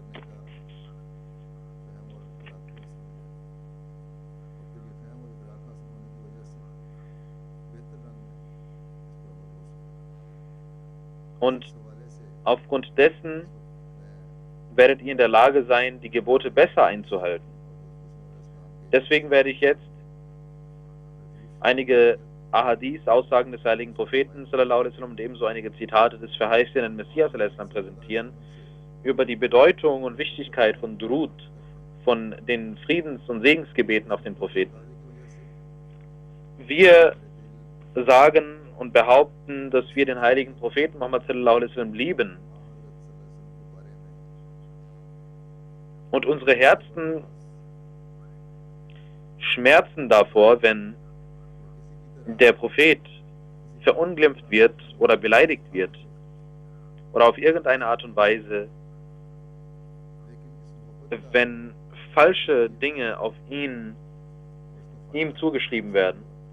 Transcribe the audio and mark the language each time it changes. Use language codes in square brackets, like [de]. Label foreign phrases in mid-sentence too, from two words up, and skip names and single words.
[de] Und aufgrund dessen werdet ihr in der Lage sein, die Gebote besser einzuhalten. Deswegen werde ich jetzt einige Ahadith, Aussagen des heiligen Propheten [ar] صلى الله عليه وسلم, [de] und ebenso einige Zitate des verheißenen Messias [ar] صلى الله عليه وسلم [de] präsentieren über die Bedeutung und Wichtigkeit von Durud, von den Friedens- und Segensgebeten auf den Propheten. Wir sagen und behaupten, dass wir den heiligen Propheten Muhammad [ar] صلى الله عليه وسلم [de] lieben. Und unsere Herzen schmerzen davor, wenn der Prophet verunglimpft wird oder beleidigt wird oder auf irgendeine Art und Weise, wenn falsche Dinge auf ihm zugeschrieben werden.